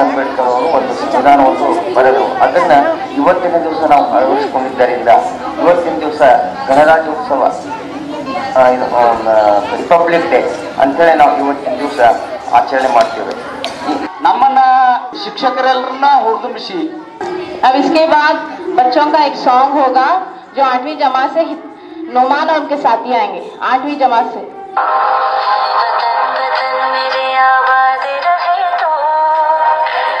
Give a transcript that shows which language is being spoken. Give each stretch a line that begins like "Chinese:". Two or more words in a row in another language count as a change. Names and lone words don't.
Kannada: ಅಂಬೇಡ್ಕರ್ ಅವರು ಒಂದು ಸಂವಿಧಾನವನ್ನು ಬರೆದರು। ಅದನ್ನು ಇವತ್ತಿನ ದಿವಸ ನಾವು ಅಳವಡಿಸಿಕೊಂಡಿದ್ದರಿಂದ ಇವತ್ತಿನ ದಿವಸ ಗಣರಾಜ್ಯೋತ್ಸವ ರಿಪಬ್ಲಿಕ್ ಡೇ ಅಂತೇಳಿ ನಾವು ಇವತ್ತಿನ ದಿವಸ ಆಚರಣೆ ಮಾಡ್ತೇವೆ। ನಮ್ಮನ್ನ ಶಿಕ್ಷಕರೆಲ್ಲರನ್ನ ಹುರಿದುಂಬಿಸಿ
Hindi: अब इसके बाद बच्चों का एक सॉन्ग होगा जो 8वीं जमात से नोमान और उनके साथी आएंगे। 8वीं जमात से वतन वतन मेरे आबाद रहे तो